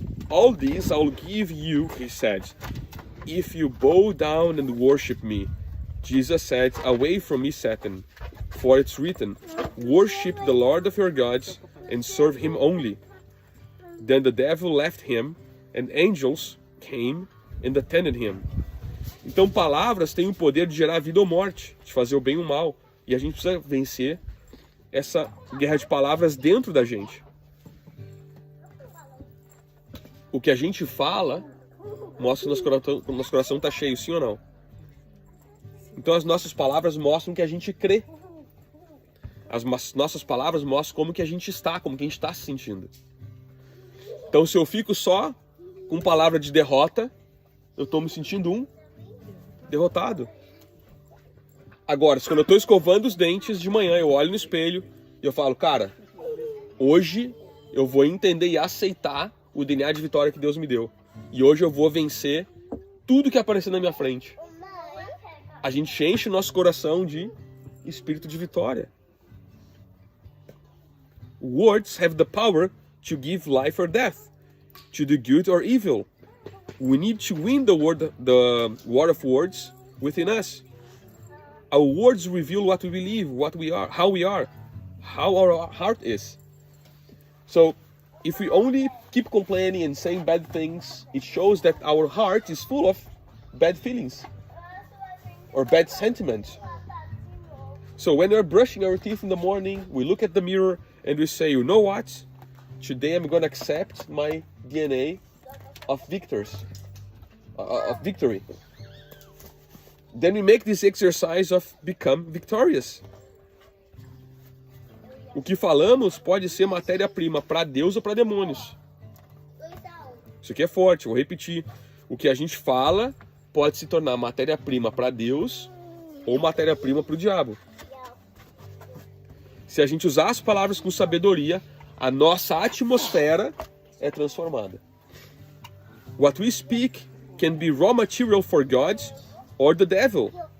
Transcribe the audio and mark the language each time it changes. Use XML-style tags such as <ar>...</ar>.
<en>All these I'll give you, he said, if you bow down and worship me. Jesus said, away from me, Satan, for it's written, worship the Lord of your gods and serve him only. Then the devil left him, and angels came and attended him.</en> <pt>Então palavras têm o poder de gerar vida ou morte, de fazer o bem ou o mal. E a gente precisa vencer essa guerra de palavras dentro da gente. O que a gente fala mostra que o nosso coração está cheio, sim ou não? Então as nossas palavras mostram que a gente crê. As nossas palavras mostram como que a gente está, como que a gente está se sentindo. Então se eu fico só com palavra de derrota, eu estou me sentindo um derrotado. Agora, quando eu estou escovando os dentes de manhã, eu olho no espelho e eu falo, cara, hoje eu vou entender e aceitar o DNA de vitória que Deus me deu. E hoje eu vou vencer tudo que aparecer na minha frente. A gente enche o nosso coração de espírito de vitória.</pt> <en>Words have the power to give life or death, to do good or evil. We need to win the war of words within us. Our words reveal what we believe, what we are, how our heart is. So, if we only keep complaining and saying bad things, it shows that our heart is full of bad feelings or bad sentiments. So when we're brushing our teeth in the morning, we look at the mirror and we say, you know what? Today I'm going to accept my DNA of victory. Then we make this exercise of become victorious.</en> <pt>O que falamos pode ser matéria-prima para Deus ou para demônios. Isso aqui é forte, vou repetir. O que a gente fala pode se tornar matéria-prima para Deus ou matéria-prima para o diabo. Se a gente usar as palavras com sabedoria, a nossa atmosfera é transformada.</pt> <en>What we speak can be raw material for God or the devil.</en>